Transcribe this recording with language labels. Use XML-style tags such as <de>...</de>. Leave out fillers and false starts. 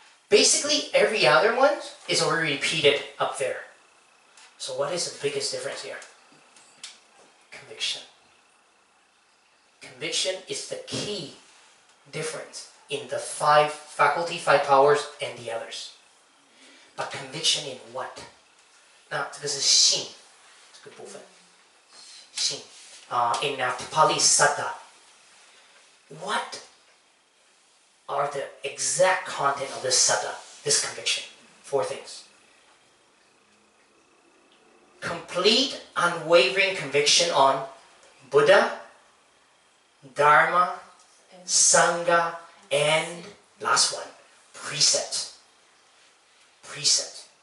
<en>Basically, every other one is already repeated up there. So what is the biggest difference here? Conviction. Conviction is the key difference in the 5 faculty, 5 powers, and the others. But conviction in what?</en> <zh>那这个是信这个部分，信</zh> <en>in Pali Saddha. What are the exact content of this saddha, this conviction? 4 things. complete, unwavering conviction on Buddha, Dharma, Sangha, and last one, precept. Precept.</en>